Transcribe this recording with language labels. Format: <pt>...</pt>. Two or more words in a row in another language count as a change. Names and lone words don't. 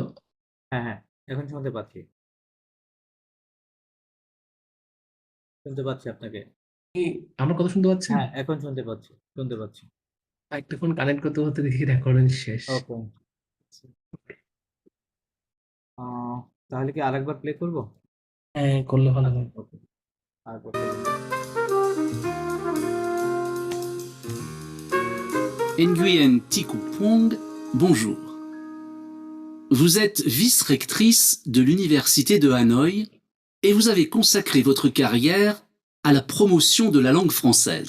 <bn>হ্যাঁ, এখন শুনতে পাচ্ছি আপনাকে। আমার কথা শুনতে পাচ্ছেন? হ্যাঁ, এখন শুনতে পাচ্ছি। একটা</bn> <en>phone connect</en> <bn>করতে করতে দেখি রেকর্ডিং শেষ। ওকে, তাহলে কি আরেকবার প্লে করব? হ্যাঁ, করলে ভালো হয়। ওকে, আরেকবার play করব।</bn> <fr>Nguyen Thiku Phuong, bonjour. Vous êtes vice-rectrice de l'Université de Hanoï et vous avez consacré votre carrière à la promotion de la langue française.</fr>